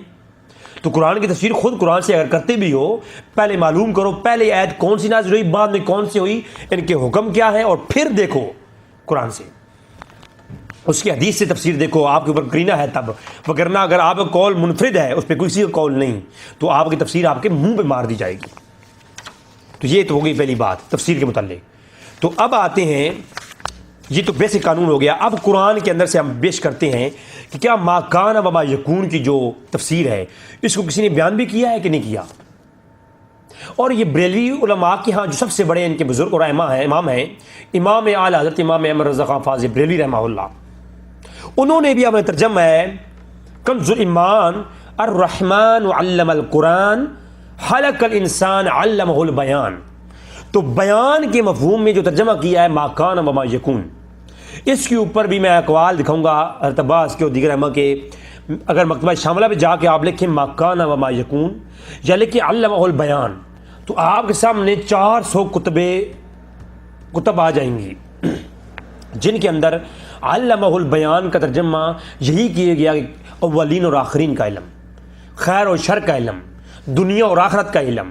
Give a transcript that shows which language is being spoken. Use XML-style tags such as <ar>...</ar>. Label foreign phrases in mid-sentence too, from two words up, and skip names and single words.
<ur>تو قرآن کی تفسیر خود قرآن سے اگر کرتے بھی ہو، پہلے معلوم کرو پہلے آیت کون سی نازل ہوئی، بعد میں کون سی ہوئی، ان کے حکم کیا ہے، اور پھر دیکھو قرآن سے اس کی حدیث سے تفسیر دیکھو، آپ کے اوپر کرینہ ہے تب، وگرنہ اگر آپ کا قول منفرد ہے، اس پہ کسی کا قول نہیں، تو آپ کی تفسیر آپ کے منہ پہ مار دی جائے گی۔ تو یہ تو ہو گئی پہلی بات تفسیر کے متعلق۔ تو اب آتے ہیں، یہ تو بیسک قانون ہو گیا، اب قرآن کے اندر سے ہم پیش کرتے ہیں کہ کیا</ur> <ar>ما کان و ما یکون</ar> <ur>کی جو تفسیر ہے اس کو کسی نے بیان بھی کیا ہے کہ نہیں کیا؟ اور یہ بریلوی علماء کے ہاں جو سب سے بڑے ان کے بزرگ اور امام ہیں، امام اعلی حضرت امام احمد رضا خان فاضل بریلوی رحمہ اللہ، انہوں نے بھی اپنے ترجمہ ہے کنز الایمان</ur> <ar>الرحمن علم القرآن خلق الانسان علمہ البیان،</ar> <ur>تو بیان کے مفہوم میں جو ترجمہ کیا ہے</ur> <ar>ما کان و ما یکون،</ar> <ur>اس کے اوپر بھی میں اقوال دکھاؤں گا حضرت عباس کے اور دیگر ائمہ کے۔ اگر مکتبہ شاملہ پہ جا کے آپ لکھیں</ur> <ar>ما کان و ما یکون</ar> <ur>یا لکھیں</ur> <ar>علمہ البیان،</ar> <ur>تو آپ کے سامنے 400 کتب آ جائیں گی جن کے اندر</ur> <ar>علمہ البیان</ar> <ur>کا ترجمہ یہی کیا گیا کہ اولین اور آخرین کا علم، خیر اور شر کا علم، دنیا اور آخرت کا علم۔</ur>